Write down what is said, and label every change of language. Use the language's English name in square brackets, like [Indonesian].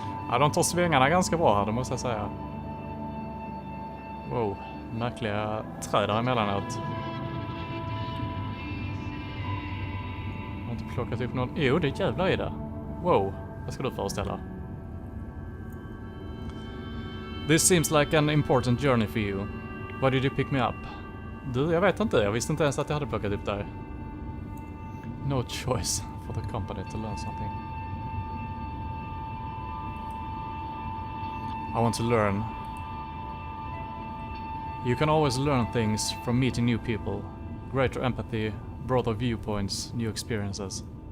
[Swedish] Ja, de tar svängarna ganska bra här, det måste jag säga. Wow, märkliga träd där emellanåt. Jag har inte plockat upp någon. Jo, det är jävlar i det. Wow, vad ska du föreställa? [English] This seems like an important journey for you. Why did you pick me up? [Swedish] Du, jag vet inte. Jag visste inte ens att jag hade plockat upp dig. [English] No choice for the company to learn something. I want to learn. You can always learn things from meeting new people. Greater empathy, broader viewpoints, new experiences.